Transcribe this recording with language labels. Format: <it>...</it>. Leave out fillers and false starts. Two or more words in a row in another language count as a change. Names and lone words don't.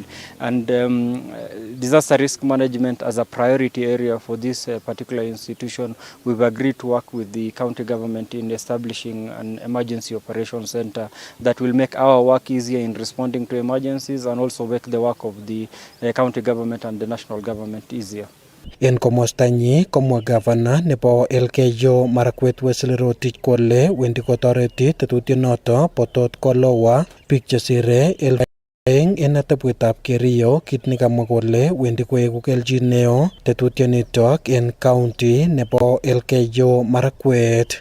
<en>And disaster risk management as a priority area for this particular institution, we've agreed to work with the county government in establishing an emergency operations center that will make our work easier in responding to emergencies and also make the work of the county government and the national government easier.</en> <kln>En komostanyi komwa gavana nebo Elgeyo Marakwet Wesley Rotich kole wendi kotoreti tetutiet noto bo Tot Koloa biik chesire en atebwetab Kerio, kit nekamwa kole wendi koeku kelchin neo tetutionitok en county nebo Elgeyo Marakwet.</kln>